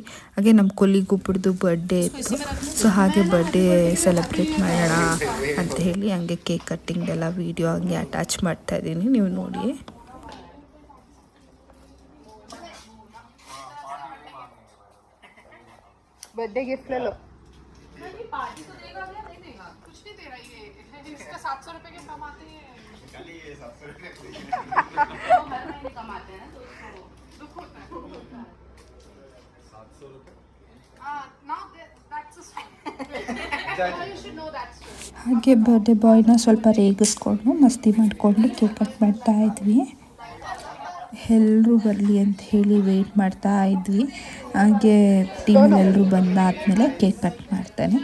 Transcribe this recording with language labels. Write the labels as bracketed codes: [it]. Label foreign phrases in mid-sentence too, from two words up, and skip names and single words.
[kn] ಹಾಗೆ ನಮ್ಮ ಕೊಲ್ಲಿಗೊಬ್ಬರದು ಬರ್ಡೇ ಇತ್ತು. ಸೊ ಹಾಗೆ [en] birthday celebrate [kn] ಮಾಡೋಣ ಅಂತ ಹೇಳಿ ಹಂಗೆ [en] cake cutting [kn] ಎಲ್ಲ ವೀಡಿಯೋ ಹಂಗೆ ಅಟ್ಯಾಚ್ ಮಾಡ್ತಾಯಿದ್ದೀನಿ, ನೀವು ನೋಡಿ. [en] birthday gift [hi] लो पार्टी तो देगा क्या? नहीं देगा, कुछ नहीं दे रहा ये। इसका 700 रुपए के कमाते हैं। चलिए ये 700 रुपए हर महीने कमाते हैं ना, तो उसको दुख होता है। [en] 700 रुपए now that's a story. You should know that story. [kn] ಹಾಗೆ [en] birthday boy [kn] ಸ್ವಲ್ಪ ರೇಗಿಸ್ಕೊಂಡು ಮಸ್ತಿ ಮಾಡಿಕೊಂಡು [en] cake cut [kn] ಮಾಡ್ತಾ ಇದ್ವಿ. ಎಲ್ಲರೂ ಬರಲಿ ಅಂತ ಹೇಳಿ ವೆಯ್ಟ್ ಮಾಡ್ತಾ ಇದ್ವಿ. ಹಾಗೆ ಟೀಮಲ್ಲಿ ಎಲ್ಲರೂ ಬಂದಾದಮೇಲೆ [en] cake cut [kn] ಮಾಡ್ತಾನೆ.